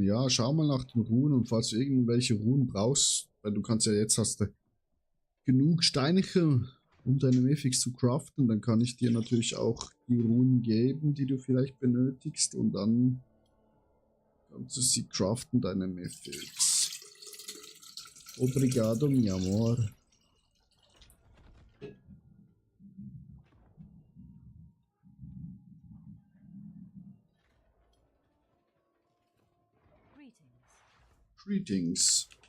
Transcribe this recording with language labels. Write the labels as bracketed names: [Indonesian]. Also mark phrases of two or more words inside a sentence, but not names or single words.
[German] Ja, schau mal nach den Runen und falls du irgendwelche Runen brauchst, weil du kannst ja jetzt hast du genug Steinchen, um deine Mythics zu craften, dann kann ich dir natürlich auch die Runen geben, die du vielleicht benötigst und dann kannst du sie craften, deine Mythics. [Portuguese] Obrigado, [Spanish] mi amor. [English] Greetings.